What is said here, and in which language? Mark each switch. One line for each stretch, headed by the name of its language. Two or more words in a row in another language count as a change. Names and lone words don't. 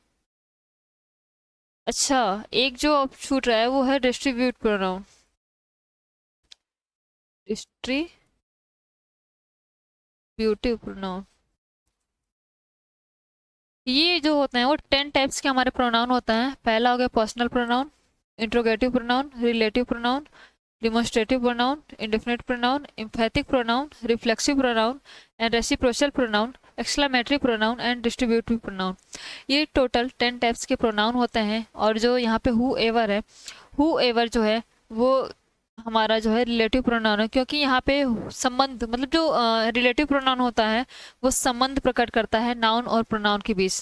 Hindi: अच्छा, एक जो अब छूट रहा है वो है
English: distribute pronoun. distributive pronoun.
Hindi: ये जो होते हैं वो 10 टाइप्स के हमारे प्रोनाउन होते हैं। पहला हो गया
English: personal pronoun, interrogative pronoun, relative pronoun, demonstrative pronoun, indefinite pronoun, emphatic pronoun, reflexive pronoun, and reciprocal pronoun, exclamatory pronoun and distributive pronoun।
Hindi: ये टोटल 10 टाइप्स के प्रोनाउन होते हैं। और जो यहाँ पे
English: who ever
Hindi: है,
English: who ever
Hindi: जो है वो हमारा जो है
English: relative pronoun
Hindi: है, क्योंकि यहाँ पे संबंध मतलब जो
English: relative pronoun
Hindi: होता है वो संबंध प्रकट करता है नाउन और प्रोनाउन के बीच।